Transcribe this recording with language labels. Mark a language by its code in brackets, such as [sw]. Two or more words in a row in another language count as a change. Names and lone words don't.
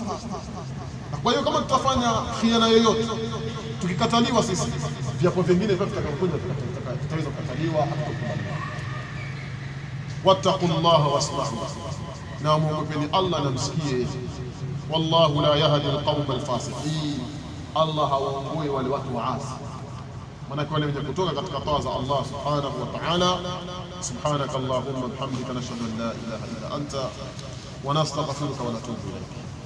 [sw] Kwa hiyo kama tutafanya khiana yoyote tukikataliwa sisi, viapo vingine vile vitakavyokuja vitaweza kukataliwa. [ar] واتقوا الله واسمعوا, [sw] na muogopeni Allah na msikie. [ar] والله لا يهدي القوم الفاسقين, [sw] Allah hawaongoi wale watu waasi. Maana wale wenye kutoka katika taa za Allah [ar] سبحانه وتعالى. سبحانك اللهم وبحمدك نشهد أن لا إله إلا أنت ونستغفرك ونتوب إليك.